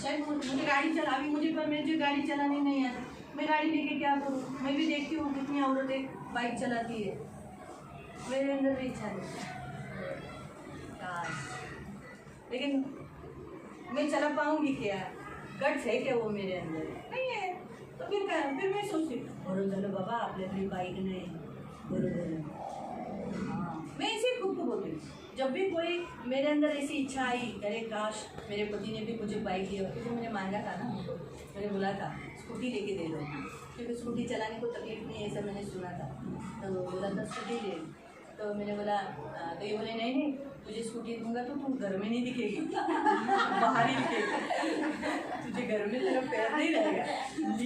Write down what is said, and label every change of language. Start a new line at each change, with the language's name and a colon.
Hindi: शायद मुझे गाड़ी चला, अभी मुझे गाड़ी चलाने नहीं आती, मैं गाड़ी लेके क्या करूँ? मैं भी देखती हूँ कितनी औरतें बाइक चलाती है, मेरे अंदर भी इच्छा नहीं, लेकिन मैं चला पाऊंगी क्या? गट्स है क्या वो मेरे अंदर? नहीं है। तो फिर मैं सोचती
Marathi: बरोबर झालं बाबा, आपल्याकडे बाइक नाही, बरोबर।
Hindi: हाँ, मैं इसे खुद को बोलती हूँ, जब भी कोई मेरे अंदर ऐसी इच्छा आई, अरे काश मेरे पति ने भी मुझे बाइक दिया, क्योंकि मैंने मांगा था ना उनको, मैंने बोला था स्कूटी लेके दे दो, क्योंकि स्कूटी चलाने को तकलीफ नहीं है, ऐसा मैंने सुना था। तो बोला था स्कूटी दे, तो मैंने बोला, तो ये बोले नहीं तुझे स्कूटी दूंगा तो तू घर में नहीं दिखेगी, बाहर ही दिखेगी, तुझे घर में तेरा पैर नहीं रहेगा।